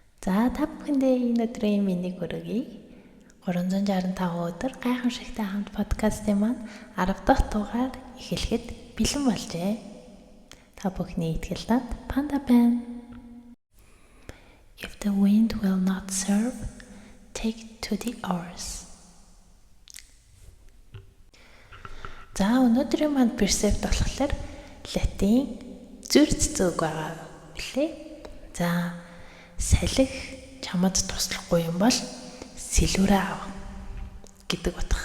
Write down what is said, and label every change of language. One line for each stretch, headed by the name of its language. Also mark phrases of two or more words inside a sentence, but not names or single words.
Mongolian: За та бүхэндээ энэ өдрийн мэндийг хүргэе. 365 өдөр гайхамшигтай хамт подкастын маань 10 дахь дугаар эхлэхэд бэлэн болжээ. Та бүхний итгэлтэй Панда байна.
English: If the wind will not serve, take to the oars.
Mongolian: За өнөөдрийн маань пресепт болохоор латин зүрц зүг байгаа билээ. За салхи чамд туслахгүй юм бол сэлүүрээ ав гэдэг утга.